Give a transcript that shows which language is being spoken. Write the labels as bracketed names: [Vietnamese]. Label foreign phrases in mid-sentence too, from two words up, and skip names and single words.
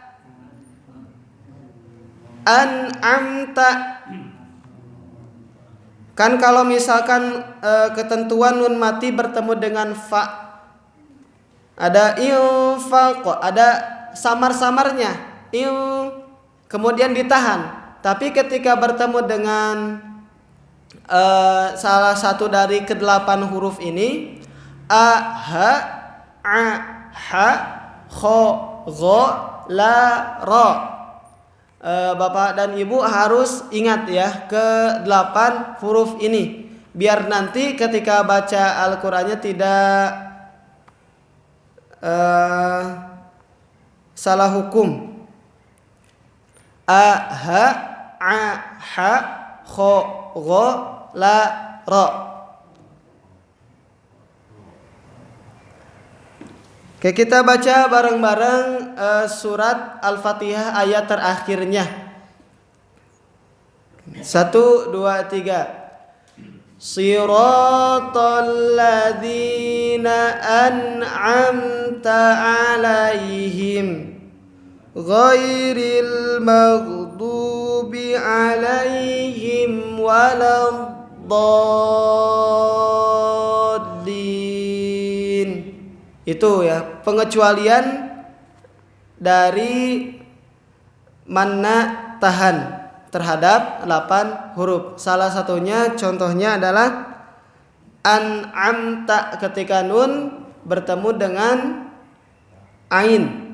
[Indonesian] Kan kalau misalkan ketentuan nun mati bertemu dengan fa, ada infaq, ada samar-samarnya, kemudian ditahan. Tapi ketika bertemu dengan salah satu dari ke-8 huruf ini, [Arabic] ا، ه، ع، ح، خ، غ، ل، ر. [Indonesian] Bapak dan Ibu harus ingat ya ke-8 huruf ini, biar nanti ketika baca Al-Qur'annya tidak salah hukum. [Arabic] ا، ه، ع، ح، خ، غ، ل، ر. [Indonesian] Oke, kita baca bareng-bareng surat Al-Fatihah ayat terakhirnya. 1, 2, 3. [Arabic] صراط الذين أنعمت عليهم غير المغضوب عليهم ولا الضالين. [Indonesian] Itu ya, pengecualian dari manna tahan terhadap 8 huruf. Salah satunya contohnya adalah an'amta ketika nun bertemu dengan ain.